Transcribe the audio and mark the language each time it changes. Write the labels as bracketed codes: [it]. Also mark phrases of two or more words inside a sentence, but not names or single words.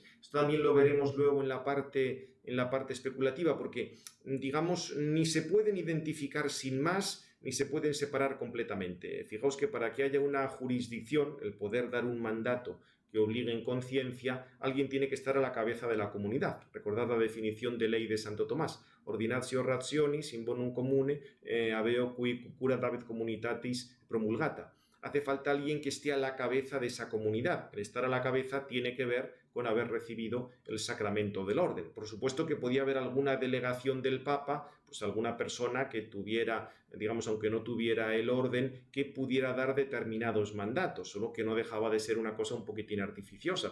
[es] Esto también lo veremos luego en la parte especulativa, porque, digamos, ni se pueden identificar sin más, ni se pueden separar completamente. Fijaos que para que haya una jurisdicción, el poder dar un mandato que obligue en conciencia, alguien tiene que estar a la cabeza de la comunidad. Recordad la definición de ley de Santo Tomás: [la] ordinatio rationis in bonum comune habeo qui curat habet communitatis promulgata. [es] Hace falta alguien que esté a la cabeza de esa comunidad. El estar a la cabeza tiene que ver con haber recibido el sacramento del orden. Por supuesto que podía haber alguna delegación del Papa, pues alguna persona que tuviera, digamos, aunque no tuviera el orden, que pudiera dar determinados mandatos, solo que no dejaba de ser una cosa un poquitín artificiosa.